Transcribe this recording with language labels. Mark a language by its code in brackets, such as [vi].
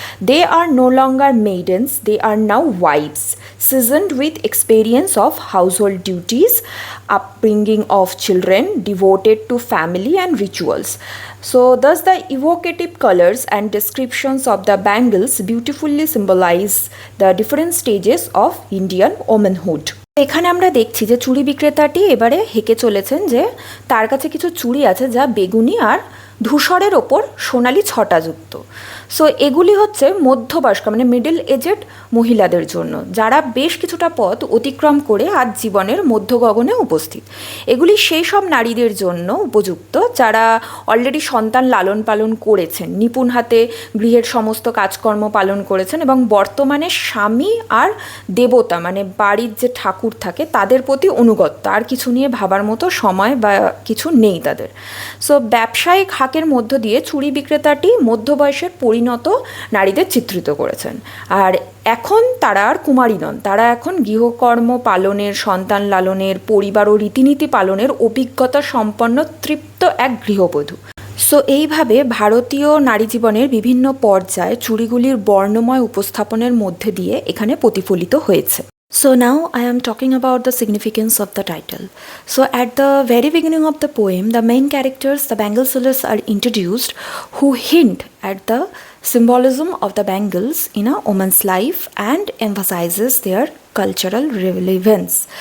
[en] They are no longer maidens, they are now wives, seasoned with experience of household duties, upbringing of children, devoted to family and rituals. So thus the evocative colors and descriptions of the bangles beautifully symbolize the different stages of Indian womanhood. [bn] এখানে আমরা দেখছি যে চুড়ি বিক্রেতাটি এবারে হেঁকে চলেছেন যে তার কাছে কিছু চুড়ি আছে যা বেগুনি আর ধূসরের ওপর সোনালি ছটাযুক্ত। সো এগুলি হচ্ছে মধ্যবয়স্ক মানে [en] middle aged [bn] মহিলাদের জন্য, যারা বেশ কিছুটা পথ অতিক্রম করে আজ জীবনের মধ্য গগনে উপস্থিত। এগুলি সেই সব নারীদের জন্য উপযুক্ত যারা অলরেডি সন্তান লালন পালন করেছেন, নিপুণ হাতে গৃহের সমস্ত কাজকর্ম পালন করেছেন এবং বর্তমানে স্বামী আর দেবতা মানে বাড়ির যে ঠাকুর থাকে তাদের প্রতি অনুগত, আর কিছু নিয়ে ভাবার মতো সময় বা কিছু নেই তাদের। সো ব্যবসায়িক হাকের মধ্য দিয়ে চুড়ি বিক্রেতাটি মধ্যবয়সের পরিণত নারীদের চিত্রিত করেছেন। আর এখন তারা আর কুমারী নন, তারা এখন গৃহকর্ম পালনের, সন্তান লালনের, পরিবার ও রীতিনীতি পালনের অভিজ্ঞতা সম্পন্ন তৃপ্ত এক গৃহবধূ। সো এইভাবে ভারতীয় নারী জীবনের বিভিন্ন পর্যায়ে চুড়িগুলির বর্ণময় উপস্থাপনের মধ্যে দিয়ে এখানে প্রতিফলিত হয়েছে। [en] So now I am talking about the significance of the title. So at the very beginning of the poem, the main characters, the bangle sellers, are introduced who hint at the symbolism of the bangles in a woman's life and emphasizes their cultural relevance.